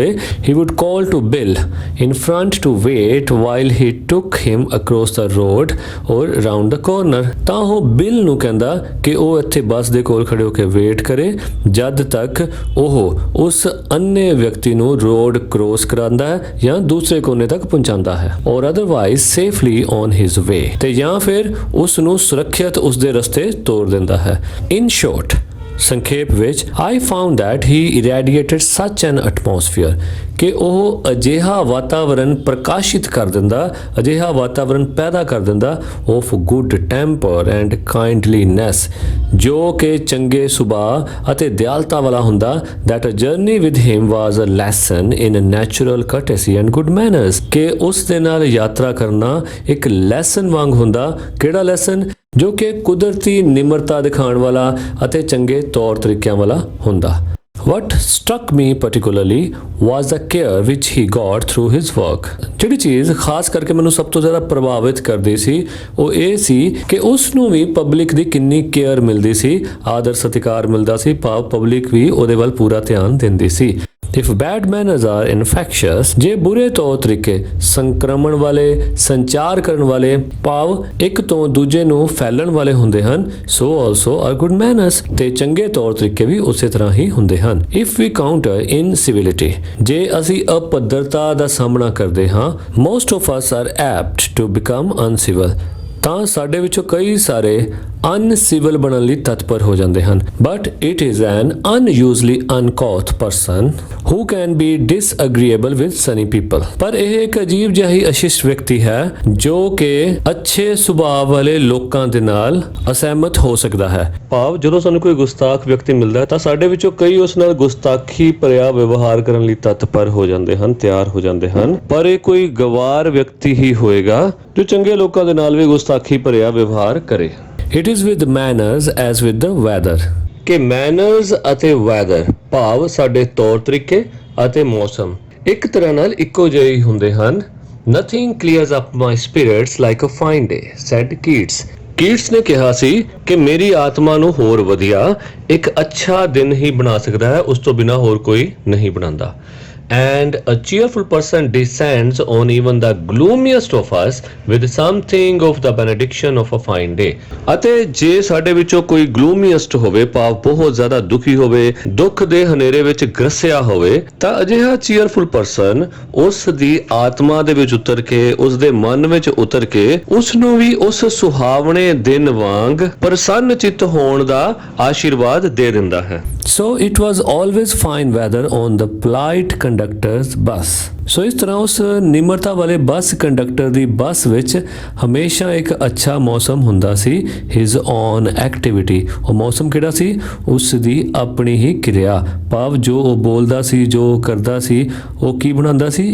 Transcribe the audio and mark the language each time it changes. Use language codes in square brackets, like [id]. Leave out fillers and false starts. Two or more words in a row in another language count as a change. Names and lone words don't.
[en] he would call to Bill in front to wait while he took him across the road or round the corner, [pa] ਤਾਂ ਉਹ ਬਿਲ ਨੂੰ ਕਹਿੰਦਾ ਕਿ ਉਹ ਇੱਥੇ ਬੱਸ ਦੇ ਕੋਲ ਖੜੇ ਹੋ ਕੇ ਵੇਟ ਕਰੇ ਜਦ ਤੱਕ ਉਹ ਉਸ ਅੰਨੇ ਵਿਅਕਤੀ ਨੂੰ [en] road cross [pa] ਕਰਾਉਂਦਾ ਹੈ ਜਾਂ ਦੂਸਰੇ ਕੋਨੇ ਤੱਕ ਪਹੁੰਚਾਉਂਦਾ ਹੈ, ਔਰ [en] otherwise safely on his way, [pa] ਤੇ ਜਾਂ ਫਿਰ ਉਸ ਨੂੰ ਸੁਰੱਖਿਅਤ ਉਸ ਦੇ ਰਸਤੇ ਤੋਰ ਦਿੰਦਾ ਹੈ। [en] In short, [pa] ਸੰਖੇਪ ਵਿੱਚ [en] I found that he irradiated such an atmosphere [pa] ਕਿ ਉਹ ਅਜਿਹਾ ਵਾਤਾਵਰਣ ਪ੍ਰਕਾਸ਼ਿਤ ਕਰ ਦਿੰਦਾ, ਅਜਿਹਾ ਵਾਤਾਵਰਣ ਪੈਦਾ ਕਰ ਦਿੰਦਾ [en] of good temper and kindliness [pa] ਜੋ ਕਿ ਚੰਗੇ ਸੁਭਾਅ ਅਤੇ ਦਿਆਲਤਾ ਵਾਲਾ ਹੁੰਦਾ [en] that a journey with him was a lesson in natural courtesy and good manners [pa] ਕਿ ਉਸ ਦੇ ਨਾਲ ਯਾਤਰਾ ਕਰਨਾ ਇੱਕ ਲੈਸਨ ਵਾਂਗ ਹੁੰਦਾ। ਕਿਹੜਾ ਲੈਸਨ? ਜੋ ਕਿ ਕੁਦਰਤੀ ਨਿਮਰਤਾ ਦਿਖਾਉਣ ਵਾਲਾ ਅਤੇ ਚੰਗੇ ਤੌਰ ਤਰੀਕਿਆਂ ਵਾਲਾ ਹੁੰਦਾ। [en] What struck me particularly was the care which he got through his work. [pa] ਜਿਹੜੀ ਚੀਜ਼ ਖਾਸ ਕਰਕੇ ਮੈਨੂੰ ਸਭ ਤੋਂ ਜ਼ਿਆਦਾ ਪ੍ਰਭਾਵਿਤ ਕਰਦੀ ਸੀ ਉਹ ਇਹ ਸੀ ਕਿ ਉਸ ਨੂੰ ਵੀ ਪਬਲਿਕ ਦੀ ਕਿੰਨੀ ਕੇਅਰ ਮਿਲਦੀ ਸੀ, ਆਦਰ ਸਤਿਕਾਰ ਮਿਲਦਾ ਸੀ, ਭਾਵ ਪਬਲਿਕ ਵੀ ਉਹਦੇ ਵੱਲ ਪੂਰਾ ਧਿਆਨ ਦਿੰਦੀ ਸੀ। [en] If bad manners are infectious, [pa] ਜੇ ਬੁਰੇ ਤੌਰ ਤਰੀਕੇ ਸੰਕਰਮਣ ਵਾਲੇ, ਸੰਚਾਰ ਕਰਨ ਵਾਲੇ, ਭਾਵ ਇੱਕ ਤੋਂ ਦੂਜੇ ਨੂੰ ਫੈਲਣ ਵਾਲੇ ਹੁੰਦੇ ਹਨ, [en] so also are good manners [pa] ਤੇ ਚੰਗੇ ਤੌਰ ਤਰੀਕੇ ਵੀ ਉਸੇ ਤਰ੍ਹਾਂ ਹੀ ਹੁੰਦੇ ਹਨ। [en] If we counter incivility, [pa] ਜੇ ਅਸੀਂ ਅਪੱਧਰਤਾ ਦਾ ਸਾਹਮਣਾ ਕਰਦੇ ਹਾਂ, [en] most of us are apt to become uncivil, [pa] ਤਾਂ ਸਾਡੇ ਵਿੱਚੋਂ ਕਈ ਸਾਰੇ ਅਨਸਿਵਲ ਬਣਨ ਲਈ ਤਤਪਰ ਹੋ ਜਾਂਦੇ ਹਨ। [en] But it is an unusually uncouth person who can be disagreeable with sunny people. [pa] ਪਰ ਇਹ ਇੱਕ ਅਜੀਬ ਜਿਹਾ ਹੀ ਅਸ਼ਿਸ਼ਟ ਵਿਅਕਤੀ ਹੈ ਜੋ ਕਿ ਅੱਛੇ ਸੁਭਾਅ ਵਾਲੇ ਲੋਕਾਂ ਦੇ ਨਾਲ ਅਸਹਿਮਤ ਹੋ ਸਕਦਾ ਹੈ। ਭਾਵ ਜਦੋਂ ਸਾਨੂੰ ਕੋਈ ਗੁਸਤਾਖ ਵਿਅਕਤੀ ਮਿਲਦਾ ਹੈ ਤਾਂ ਸਾਡੇ ਵਿੱਚੋਂ ਕਈ ਉਸ ਨਾਲ ਗੁਸਤਾਖੀ ਭਰਿਆ ਵਿਵਹਾਰ ਕਰਨ ਲਈ ਤਤਪਰ ਹੋ ਜਾਂਦੇ ਹਨ, ਤਿਆਰ ਹੋ ਜਾਂਦੇ ਹਨ। ਪਰ ਇਹ ਕੋਈ ਗਵਾਰ ਵਿਅਕਤੀ ਹੀ ਹੋਏਗਾ ਜੋ ਚੰਗੇ ਲੋਕਾਂ ਦੇ ਨਾਲ ਵੀ ਗੁਸਤਾਖੀ ਭਰਿਆ ਵਿਵਹਾਰ ਕਰੇ। [en] It is with manners as with the weather [pa] ਕਿ manners ਅਤੇ weather ਭਾਵ ਸਾਡੇ ਤੌਰ ਤਰੀਕੇ ਅਤੇ ਮੌਸਮ ਇੱਕ ਤਰ੍ਹਾਂ ਨਾਲ ਇੱਕੋ ਜਿਹੇ ਹੀ ਹੁੰਦੇ ਹਨ। [en] Nothing clears up my spirits like a fine day, said Keats. [pa] ਕੀਟਸ ਨੇ ਕਿਹਾ ਸੀ ਕਿ ਮੇਰੀ ਆਤਮਾ ਨੂੰ ਹੋਰ ਵਧੀਆ ਇੱਕ ਅੱਛਾ ਦਿਨ ਹੀ ਬਣਾ ਸਕਦਾ ਹੈ, ਉਸ ਤੋਂ ਬਿਨਾਂ ਹੋਰ ਕੋਈ ਨਹੀਂ ਬਣਾਉਂਦਾ। [en] And a cheerful person descends on even the gloomiest of us with something of the benediction of a fine day. [pa] ਅਤੇ ਜੇ ਸਾਡੇ ਵਿੱਚੋਂ ਕੋਈ gloomiest ਹੋਵੇ, ਭਾਵ ਬਹੁਤ ਜ਼ਿਆਦਾ ਦੁਖੀ ਹੋਵੇ, ਦੁੱਖ ਦੇ ਹਨੇਰੇ ਵਿੱਚ ਗਰਸਿਆ ਹੋਵੇ, ਤਾਂ ਅਜਿਹਾ [en] cheerful person [pa] ਉਸ ਦੀ ਆਤਮਾ ਦੇ ਵਿੱਚ ਉਤਰ ਕੇ, ਉਸ ਦੇ ਮਨ ਵਿੱਚ ਉਤਰ ਕੇ ਉਸ ਨੂੰ ਵੀ ਉਸ ਸੁਹਾਵਣੇ ਦਿਨ ਵਾਂਗ ਪ੍ਰਸੰਨ ਚਿੱਤ ਹੋਣ ਦਾ ਆਸ਼ੀਰਵਾਦ ਦੇ ਦਿੰਦਾ ਹੈ। [en] So it was always fine weather on the polite conductor's bus. [pa] ਸੋ ਇਸ ਤਰ੍ਹਾਂ ਉਸ ਨਿਮਰਤਾ ਵਾਲੇ ਬੱਸ ਕੰਡਕਟਰ ਦੀ ਬੱਸ ਵਿੱਚ ਹਮੇਸ਼ਾ ਇੱਕ ਅੱਛਾ ਮੌਸਮ ਹੁੰਦਾ ਸੀ। [en] his own activity, [pa] ਉਹ ਮੌਸਮ ਕਿਹੜਾ ਸੀ? ਉਸ ਦੀ ਆਪਣੀ ਹੀ ਕਿਰਿਆ, ਭਾਵ ਜੋ ਉਹ ਬੋਲਦਾ ਸੀ, ਜੋ ਕਰਦਾ ਸੀ, ਉਹ ਕੀ ਬਣਾਉਂਦਾ ਸੀ?